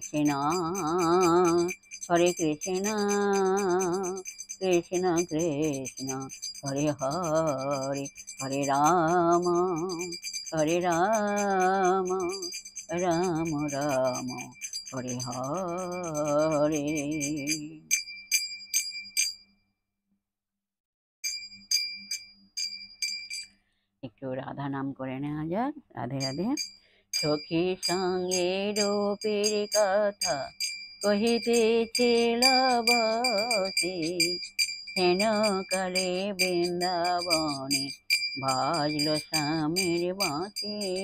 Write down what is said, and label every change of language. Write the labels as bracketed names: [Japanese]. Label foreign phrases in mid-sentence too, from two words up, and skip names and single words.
[Sanskrit] कृष्ण कृष्ण कृष्ण हरे हरे हरे राम राम राम हरे हरे। [Bangla] একটু রাধা নাম করে নেওয়া যাক। রাধে রাধে। সখী সঙ্গে রূপের কথা কহিতেছিল বসে, হেন কালে বৃন্দাবনে বাজল স্বামীর বাঁশি।